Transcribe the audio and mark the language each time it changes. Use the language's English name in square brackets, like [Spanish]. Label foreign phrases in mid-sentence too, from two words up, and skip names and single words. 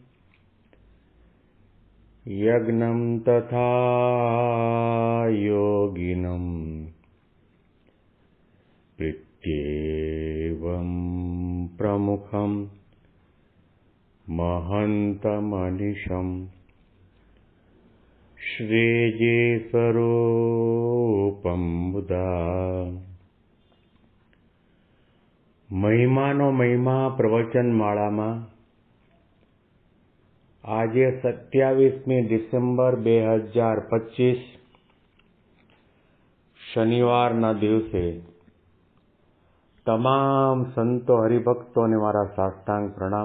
[Sanskrit] यज्ञं तथा योगिनं प्रीत्येवं प्रमुखं महन्तमनिशम् श्रीजीस्वरूपं बुधा [Gujarati] મહિમાનો મહિમા પ્રવચન માળામાં આજે 27મી ડિસેમ્બર 2025 શનિવારના દિવસે તમામ સંતો હરિભક્તોને મારા સાષ્ટાંગ પ્રણામ.